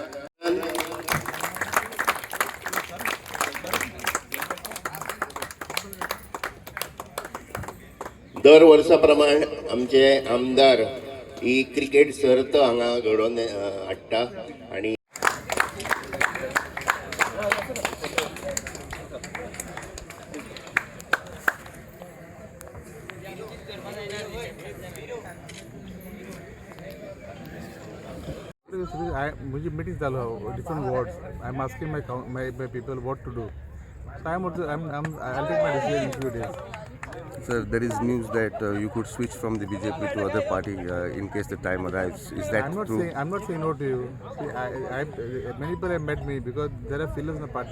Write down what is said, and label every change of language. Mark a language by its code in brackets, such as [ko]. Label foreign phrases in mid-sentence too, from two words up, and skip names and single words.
[kok] दर वर्सा प्रमाण आमचे आमदार ही क्रिकेट सर्त हांगा घडोवन हाडटा आणि [hi] मुझे मीटिंग चालू है [en] different wards. I am asking my people what to do. So I'll take my decision in few days. Sir, there is news that you could switch from the BJP to other party in case the time arrives. Is that true? I'm not saying no to you. See, many people have met me because there are fillers in the party.